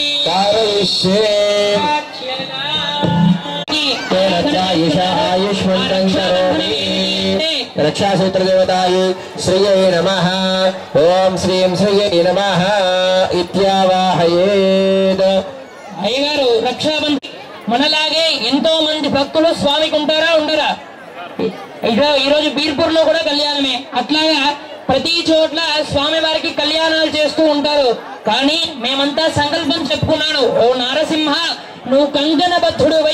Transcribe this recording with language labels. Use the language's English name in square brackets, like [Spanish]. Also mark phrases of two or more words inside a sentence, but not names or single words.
[Sanskrit] रक्षासूत्र देवताय श्रिये नमः ओम श्रीं श्रिये नमः इत्यावाहयेत् [Telugu] అయ్యగారు రక్షాబంధన్ మనలాగే ఎంతో మంది భక్తులు స్వామికి ఉంటారా ఉండరా ఈరోజు బీర్పూర్ లో కూడా కళ్యాణమే అట్లాగా ప్రతి చోట్ల స్వామి వారికి కళ్యాణాలు చేస్తూ ఉంటారు కానీ మేమంతా సంకల్పం చెప్పుకున్నాను ఓ నారసింహ నువ్వు కంకణబద్ధుడివై